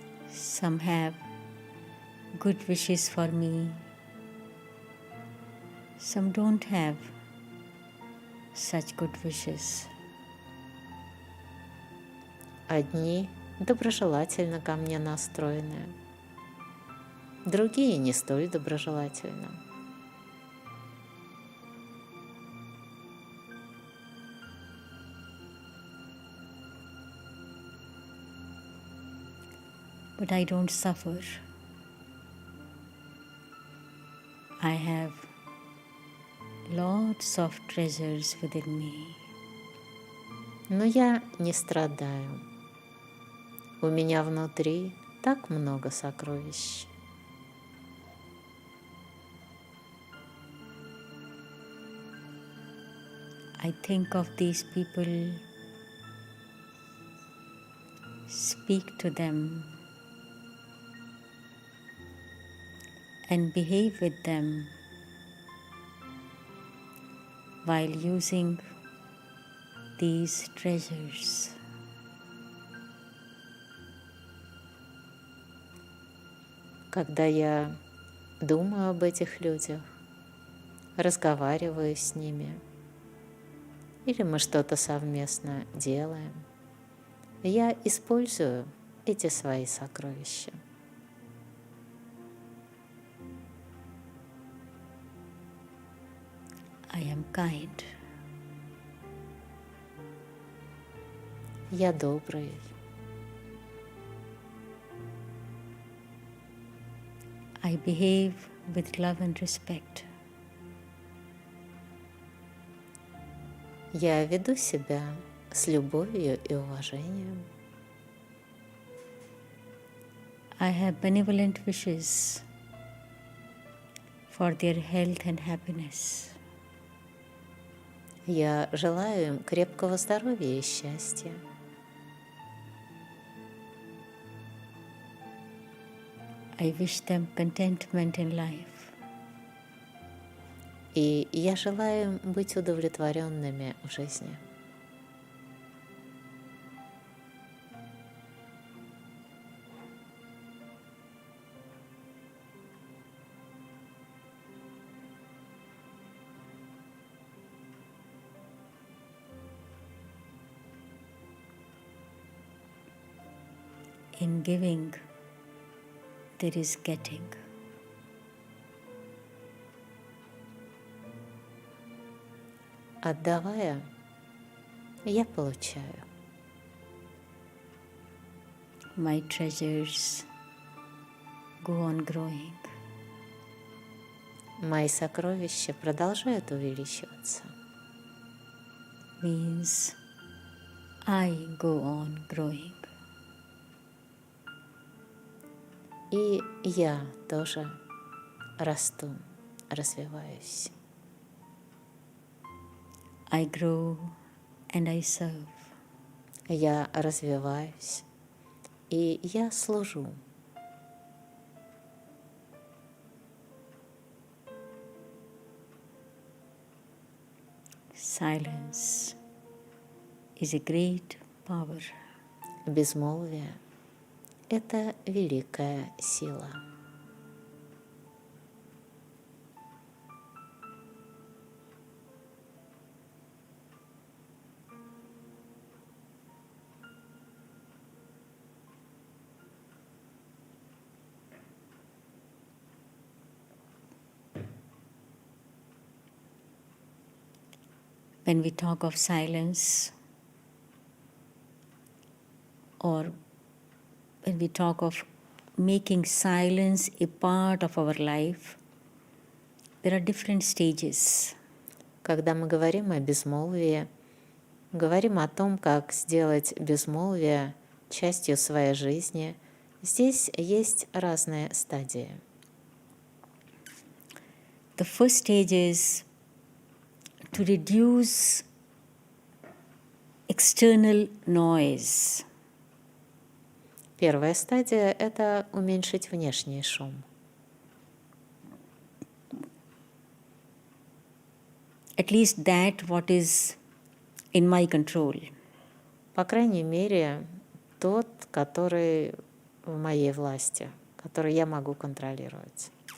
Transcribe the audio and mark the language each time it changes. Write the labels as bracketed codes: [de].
[en] Some have good wishes for me. Some don't have such good wishes. [ru] Одни доброжелательно ко мне настроены, другие не столь доброжелательно. [en] But I don't suffer. I have lots of treasures within me. [ru] Но я не страдаю. У меня внутри так много сокровищ. [en] I think of these people, speak to them, and behave with them while using these treasures. [ru] Когда я думаю об этих людях, разговариваю с ними, или мы что-то совместно делаем, я использую эти свои сокровища. [en] I am kind. [ru] Я добрый. [en] I behave with love and respect. [ru] Я веду себя с любовью и уважением. [en] I have benevolent wishes for their health and happiness. [ru] Я желаю им крепкого здоровья и счастья. [en] I wish them contentment in life. [ru] И я желаю им быть удовлетворенными в жизни. [en] In giving, there is getting. [ru] Отдавая, я получаю. [en] My treasures go on growing. [ru] Мои сокровища продолжают увеличиваться. [en] Means I go on growing. [ru] И я тоже расту, развиваюсь. [en] I grow and I serve. [ru] Я развиваюсь, и я служу. [en] Silence is a great power. [ru] Безмолвие — это великая сила. [en] When we talk of silence, or when we talk of making silence a part of our life, there are different stages. [ru] Когда мы говорим о безмолвии, говорим о том, как сделать безмолвие частью своей жизни, здесь есть разные стадии. [en] The first stage is to reduce external noise. [ru] Первая стадия – это уменьшить внешний шум. [en] At least that what is in my control. [ru] По крайней мере, тот, который в моей власти, который я могу контролировать.